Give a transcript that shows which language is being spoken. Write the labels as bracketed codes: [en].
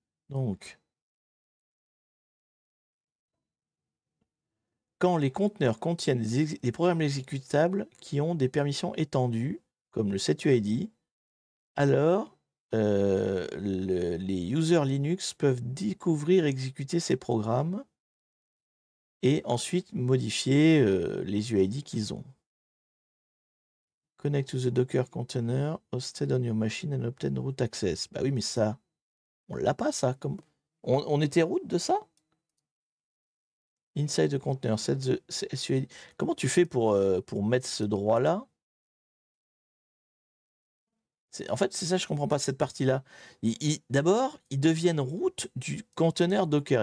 [fr] Donc, quand les conteneurs contiennent des programmes exécutables qui ont des permissions étendues, comme le setuid, alors les users Linux peuvent découvrir et exécuter ces programmes et ensuite modifier les UID qu'ils ont. [en] Connect to the Docker container hosted on your machine and obtain root access. [fr] Bah oui, mais ça, on l'a pas ça. On était root de ça? [en] Inside the container, set the SUID. [fr] Comment tu fais pour mettre ce droit-là? En fait, c'est ça, je comprends pas cette partie-là. D'abord, ils deviennent root du conteneur Docker.